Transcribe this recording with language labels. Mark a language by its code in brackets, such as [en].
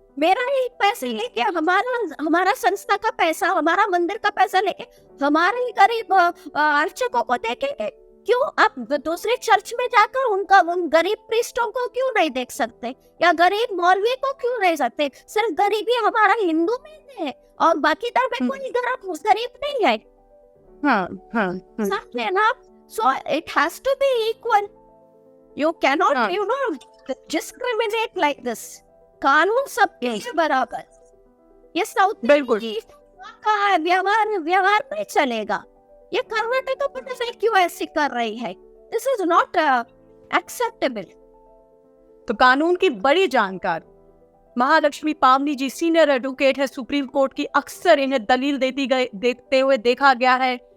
[hi] मेरा ही पैसे लेके, हमारा संस्था का पैसा, हमारा मंदिर का पैसा लेके हमारे ही गरीब अर्चकों को देखेंगे? क्यों आप दूसरे चर्च में जाकर उन गरीब प्रीस्टों को क्यों नहीं देख सकते, या गरीब मौलवी को क्यों नहीं सकते? सिर्फ गरीबी हमारा हिंदू में है और बाकी धर्म में कोई गरीब नहीं है। समझे ना? [en] So it has to be equal. You cannot discriminate like this. [hi] कानून सबके लिए बराबर। ये साउथ का व्यवहार नहीं चलेगा। ये कर्नाटक तो पता नहीं क्यों ऐसी कर रही है। [en] This is not acceptable. [hi] तो कानून की बड़ी जानकार महालक्ष्मी पावनी जी सीनियर एडवोकेट है सुप्रीम कोर्ट की, अक्सर इन्हें दलील देते हुए देखा गया है